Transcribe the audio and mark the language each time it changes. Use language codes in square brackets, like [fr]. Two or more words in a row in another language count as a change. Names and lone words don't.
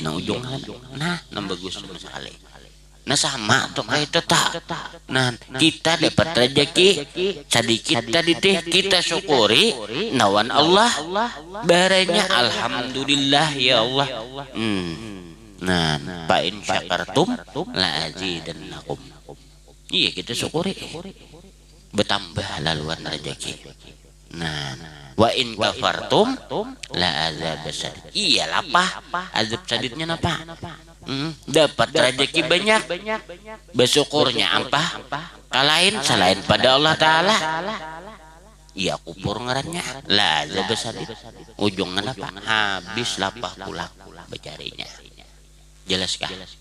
[bjn] nang ujung nah nang bagus sama sekali nah sama tuh kayak itu tak nah kita dapat rezeki sedikit tadi teh kita syukuri nawan Allah baranya alhamdulillah [ar] يا الله [bjn] nah [ar] فإن شكرتم لأزيدنكم [bjn] iya kita syukuri bertambah laluan rezeki nah [ar] وإن كفرتم لعذاب شديد [bjn] iya lapah azab sadidnya napa dapat rezeki banyak bersyukurnya apa kalain selain pada [ar] الله تعالى [bjn] iya kupur ngarannya lah azab sadid ujungnya apa habis lapah pulang becarinya jelaskah